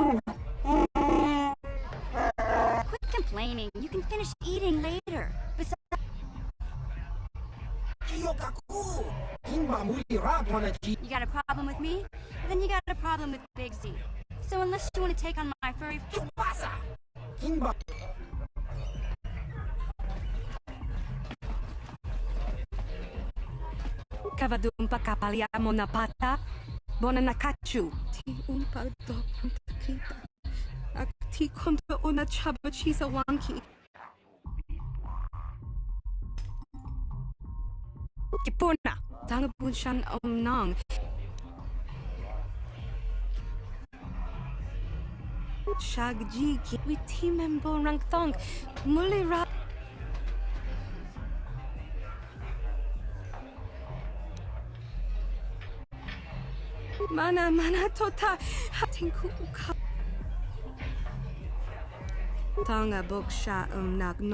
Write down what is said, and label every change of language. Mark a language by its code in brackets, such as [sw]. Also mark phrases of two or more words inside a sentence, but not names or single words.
[en] Quit complaining. You can finish eating later. Besides... You got a problem with me? Then you got a problem with Big Z. So unless you want to take on my furry... Kavadumpa kapaliamo na pata, bona nakachu. Ti umpa do kita. Akti konta una chabachisa wanki. Kipuna, Tangabun Shan Nong. Shagji ki we timembo rang thong. Mulira. Mana tota hatinku uka. Tonga boksha nagno.